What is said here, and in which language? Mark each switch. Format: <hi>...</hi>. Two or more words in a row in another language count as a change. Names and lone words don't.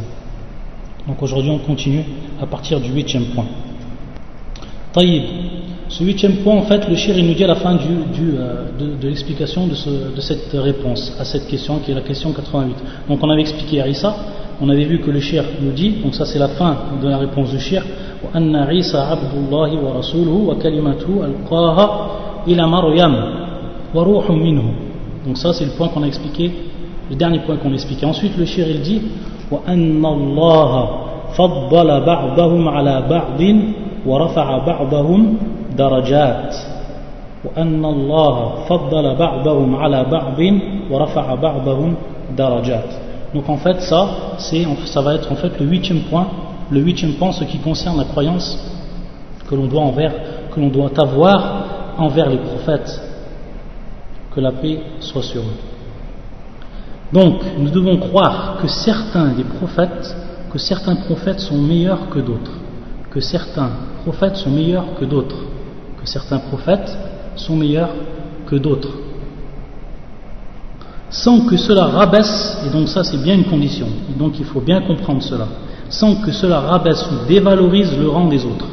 <fr>Donc aujourd'hui on continue à partir du 8e point. Taïb. Ce 8e point, en fait, le shir il nous dit à la fin de l'explication de cette réponse à cette question qui est la question 88. Donc on avait expliqué à Isa, on avait vu que le shir nous dit, donc ça c'est la fin de la réponse du shir,</fr> <ar>وأن عيسى عبد الله ورسوله وكلمته ألقاها إلى مريم وروح منه.</ar> <fr>Donc ça c'est le point qu'on a expliqué, le dernier point qu'on a expliqué. Ensuite le shir il dit</fr> <ar>وأن الله فضل بعضهم على بعض ورفع بعضهم درجات وأن الله فضل بعضهم على بعض ورفع بعضهم درجات.</ar> <fr>Donc en fait ça va être en fait le 8e point, ce qui concerne la croyance que l'on doit avoir envers les prophètes, que la paix soit sur eux. Donc nous devons croire que certains prophètes sont meilleurs que d'autres, que certains prophètes sont meilleurs que d'autres, sans que cela rabaisse, et donc ça c'est bien une condition, et donc il faut bien comprendre cela, sans que cela rabaisse ou dévalorise le rang des autres.</fr>